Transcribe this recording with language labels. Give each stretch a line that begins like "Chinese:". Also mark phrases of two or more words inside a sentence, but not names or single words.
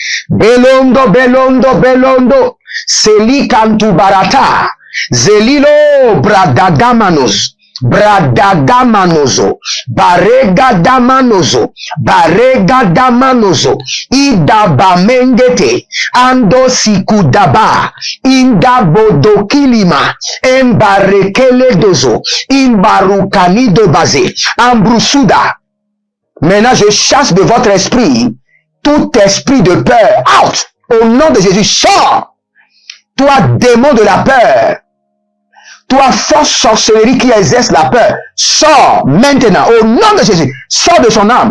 French: Belondo, Seli Kantu Barata, Zelilo Bradagamanos, Baregadamanozo, Idabamengete, Ando Sikudaba, Indabodokilima, Embarekele Dozo, Imbarukani Dobaze, Ambrusuda. Maintenant, je chasse de votre esprit tout esprit de peur. Out! Au nom de Jésus, sors! Toi, démon de la peur. Toi, force sorcellerie qui exerce la peur. Sors maintenant. Au nom de Jésus. Sors de son âme.